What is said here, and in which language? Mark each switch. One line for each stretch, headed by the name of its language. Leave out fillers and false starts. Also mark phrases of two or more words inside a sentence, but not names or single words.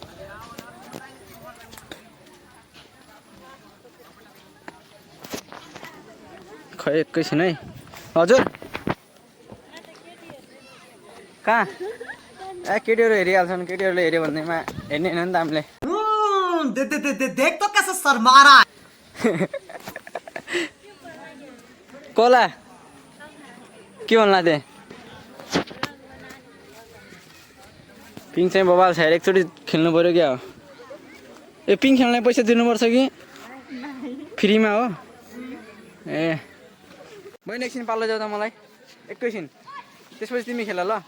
Nepali: खै एकैछिन है हजुर, कहाँ केटीहरू हेरिहाल्छन्, केटीहरूले हेऱ्यो भन्दैमा हेर्ने होइन नि त हामीले।
Hindi: देख तो कैसे शर्मा रहा है।
Nepali: कोला के भन्ला थिएँ, पिङ चाहिँ बबाल छ यार, एकचोटि खेल्नु पऱ्यो क्या हो। ए पिङ खेल्नलाई पैसा दिनुपर्छ कि फ्रीमा हो? ए बहिनी एकछिन पाल्लो जाऊ त मलाई, एकैछिन, त्यसपछि तिमी खेल ल।